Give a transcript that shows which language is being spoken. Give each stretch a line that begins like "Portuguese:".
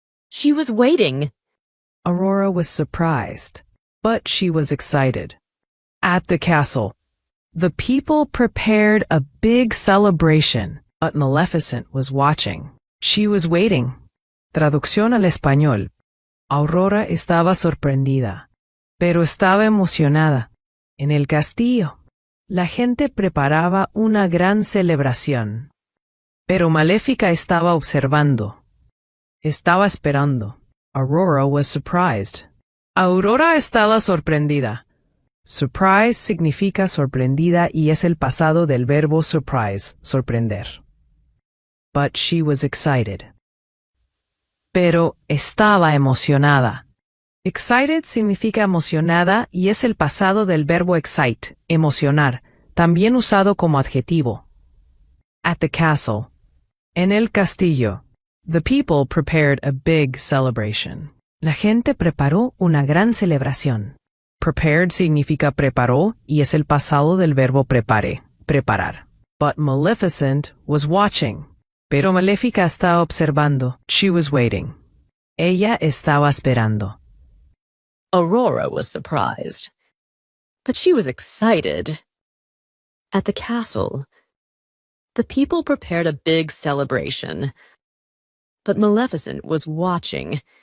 English: She was waiting. Aurora was surprised, but she was excited. At the castle, the people prepared a big celebration, but Maleficent was watching. She was waiting.
Spanish: Traducción al español. Aurora estaba sorprendida, pero estaba emocionada. En el castillo, la gente preparaba una gran celebración. Pero Maléfica estaba observando. Estaba esperando.
English: Aurora was surprised.
Spanish: Aurora estaba sorprendida. Surprise significa sorprendida y es el pasado del verbo surprise, sorprender.
English: But she was excited.
Spanish: Pero estaba emocionada. Excited significa emocionada y es el pasado del verbo excite, emocionar, también usado como adjetivo.
English: At the castle.
Spanish: En el castillo.
English: The people prepared a big celebration.
Spanish: La gente preparó una gran celebración. Prepared significa preparó y es el pasado del verbo prepare, preparar.
English: But Maleficent was watching.
Spanish: Pero Maléfica estaba observando.
English: She was waiting.
Spanish: Ella estaba esperando.
English: Aurora was surprised, but she was excited. At the castle, the people prepared a big celebration, but Maleficent was watching.